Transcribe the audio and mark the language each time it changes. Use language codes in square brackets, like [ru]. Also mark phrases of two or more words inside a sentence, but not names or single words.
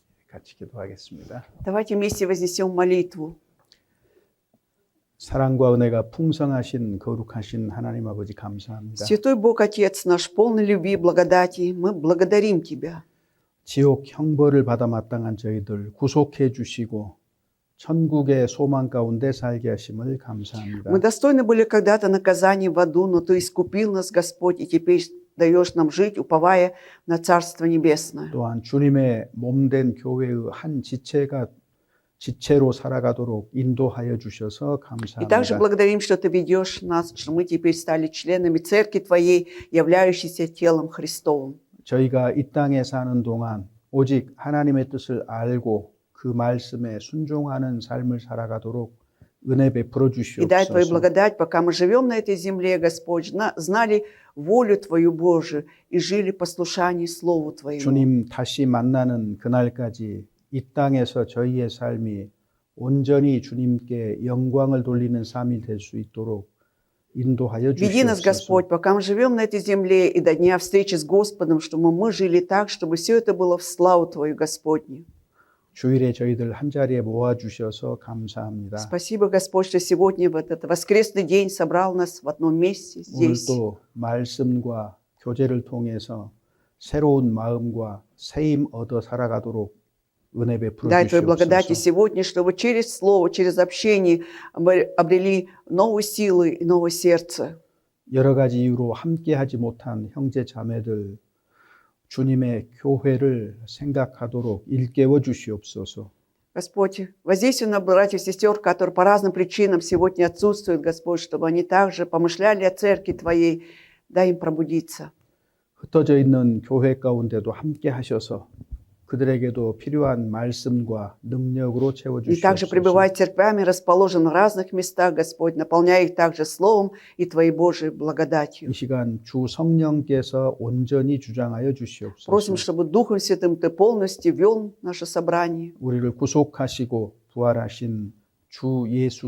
[ko] 같이 기도하겠습니다. [ru] Давайте вместе вознесем молитву. [ko] 사랑과 은혜가 풍성하신 거룩하신 하나님 아버지 감사합니다. [ru] Святой Бог Отец наш, полный любви и благодати, мы благодарим Тебя. [ko] 지옥 형벌을 받아 마땅한 저희들 구속해 주시고 천국의 소망 가운데 살게 하심을 감사합니다. [ru] Мы достойны были когда-то наказания в аду, но Ты искупил нас, Господь, и теперь даешь нам жить, уповая на Царство Небесное. [ko] 또한 주님의 몸된 교회의 한 지체로 살아가도록 인도하여 주셔서 [ru] И также [ko] 감사합니다. [ru] благодарим, что Ты ведешь нас, что мы теперь стали членами Церкви Твоей, являющейся телом Христовым. [ko] 저희가 이 땅에 사는 동안 오직 하나님의 뜻을 알고 그 말씀에 순종하는 삶을 살아가도록 은혜 베풀어 [ru] И дай Твою [ko] 주시옵소서. [ru] благодать, пока мы живем на этой земле, Господь, знали волю Твою Божию и жили в послушании Слову Твоему. [ko] 주님 다시 만나는 그날까지 이 땅에서 저희의 삶이 온전히 주님께 영광을 돌리는 삶이 될 수 있도록 인도하여 [ru] Веди нас, [ko] 주시옵소서. [ru] Господь, пока мы живем на этой земле и до дня встречи с Господом, чтобы мы жили так, чтобы все это было в славу Твою, Господню. [ko] 주일에 저희들 한 자리에 모아 주셔서 감사합니다. [ru] Спасибо, Господь, что сегодня в этот воскресный день собрал нас в одном месте здесь. [ko] 오늘도 말씀과 교제를 통해서 새로운 마음과 새힘 얻어 살아가도록 은혜 베풀어 [ru] Дай Твою благодати [ko] 주시옵소서. [ru] сегодня, чтобы через Слово, через общение мы обрели новые силы и новое сердце. [ko] 여러 가지 이유로 함께하지 못한 형제 자매들 주님의 교회를 생각하도록 일깨워 주시옵소서. [ru] Господь, воздействуй на братьев и сестер, которые по разным причинам сегодня отсутствуют, Господь, чтобы они также помышляли о Церкви Твоей. Дай им пробудиться. [ko] 흩어져 있는 교회 가운데도 함께 하셔서 그들에게도 필요한 말씀과 능력으로 채워 [ru] И также [ko] 주시옵소서. [ru] пребывай церквями, расположенных в разных местах, Господь, наполняй их также Словом и Твоей Божией благодатью. [ko] 이 시간 주 성령께서 온전히 주장하여 주시옵소서. [ru] Просим, чтобы Духом Святым Ты полностью вел наше собрание. [ko] 우리를 구속하시고 부활하신 주 예수